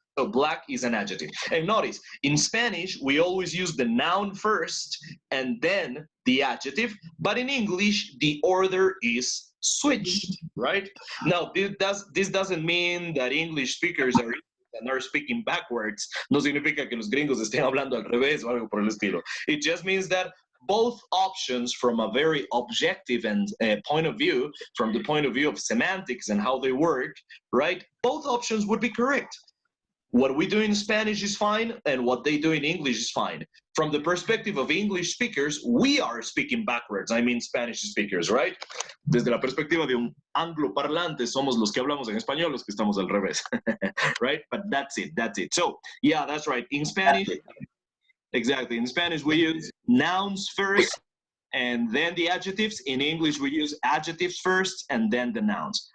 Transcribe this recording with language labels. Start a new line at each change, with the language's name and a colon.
English: So black is an adjective. And notice, in Spanish, we always use the noun first and then the adjective. But in English, the order is switched, right? Now, this doesn't mean that English speakers are speaking backwards.
Spanish: No significa que los gringos estén hablando al revés o algo por el estilo.
English: It just means that both options, from a very objective and point of view, from the point of view of semantics and how they work, right? Both options would be correct. What we do in Spanish is fine, and what they do in English is fine. From the perspective of English speakers, we are speaking backwards. I mean Spanish speakers, right?
Spanish: Desde la perspectiva de un angloparlante, somos los que hablamos en español, los que estamos al revés,
English: right? But that's it. So, yeah, that's right. In Spanish, exactly. In Spanish, we use nouns first, and then the adjectives. In English, we use adjectives first and then the nouns.